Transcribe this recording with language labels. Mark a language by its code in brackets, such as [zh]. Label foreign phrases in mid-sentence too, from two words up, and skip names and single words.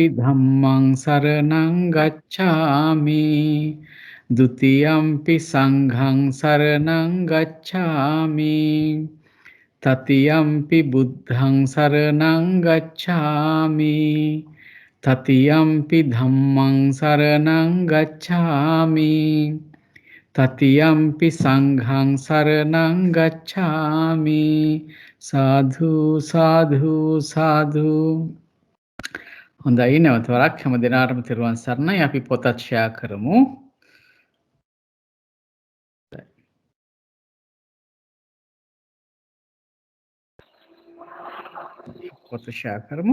[pi] ධම්මං සරණං ගච්ඡාමි ဒ ුතියම්පි සංඝං සරණං ගච්ඡාමි තතියම්පි බුද්ධං සරණං ගච්ඡාමි තතියම්පි ධම්මං සරණං ගච්ඡාමි තතියම්පි සංඝං සරණං ගච්ඡාමි සාධු සාධු සාධු. [si] හොඳයි, නැවත වරක් හැම දිනාටම තෙරුවන් සරණයි. අපි පොතත් ෂෙයා කරමු. පොත ෂෙයා කරමු.